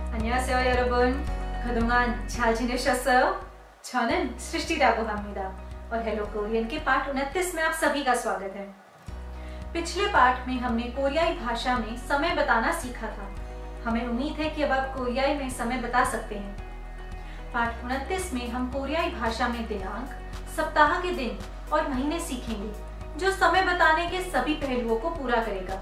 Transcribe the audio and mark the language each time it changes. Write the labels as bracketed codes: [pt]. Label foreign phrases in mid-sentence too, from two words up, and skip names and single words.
[ko] 안녕하세요 여러분. 그동안 잘 지내셨어요? 저는 सृष्टि라고 합니다 [hi] और हेलो कोरियन के पाठ 29 में आप सभी का स्वागत है। पिछले पाठ में हमने कोरियाई भाषा में समय बताना सीखा था। हमें उम्मीद है कि अब आप कोरियाई में समय बता सकते हैं। पाठ 29 में हम कोरियाई भाषा में दिनांक, सप्ताह के दिन और महीने सीखेंगे, जो समय बताने के सभी पहलुओं को पूरा करेगा।